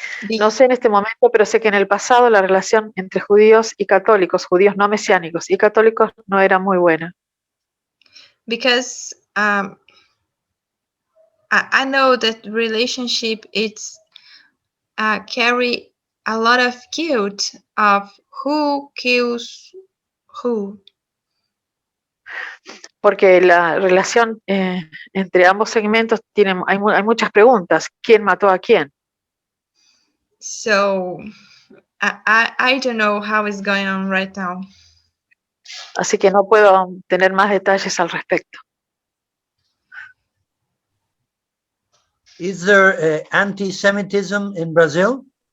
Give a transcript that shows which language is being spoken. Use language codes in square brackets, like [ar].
[es] No sé en este momento, pero sé que en el pasado la relación entre judíos y católicos, judíos no mesiánicos y católicos, no era muy buena. [en] Because I know that relationship it's carry a lot of guilt of who kills who. [es] Porque la relación entre ambos segmentos hay muchas preguntas. ¿Quién mató a quién? [en] So I don't know how it's going on right now. [es] Así que no puedo tener más detalles al respecto. [en] Is there anti-Semitism in Brazil?